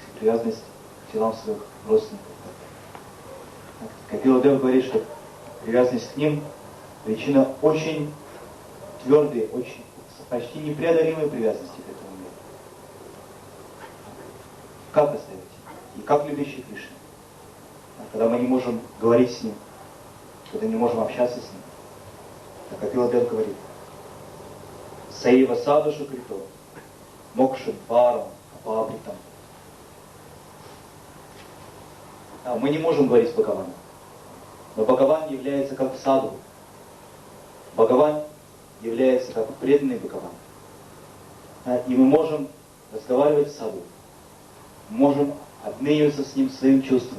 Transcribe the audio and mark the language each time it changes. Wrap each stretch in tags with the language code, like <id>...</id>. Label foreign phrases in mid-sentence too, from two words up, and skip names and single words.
<ru>Привязанность к телам своих родственников. Капила Дев говорит, что привязанность к ним причина очень твердой, очень почти непреодолимой привязанности к этому миру. Как оставить? И как любящий Кришну? Когда мы не можем говорить с ним, когда не можем общаться с ним. Так Капила Дев говорит:</ru> <sa>स एव साधुषु कृतो, मोक्ष द्वारम्, अपावृतम्.</sa> <ru>Мы не можем говорить с Бхагаваном. Но Бхагаван является как саду. Бхагаван является как преданный Бхагаван. И мы можем разговаривать с саду. Можем обмениваться с ним своим чувством.</ru>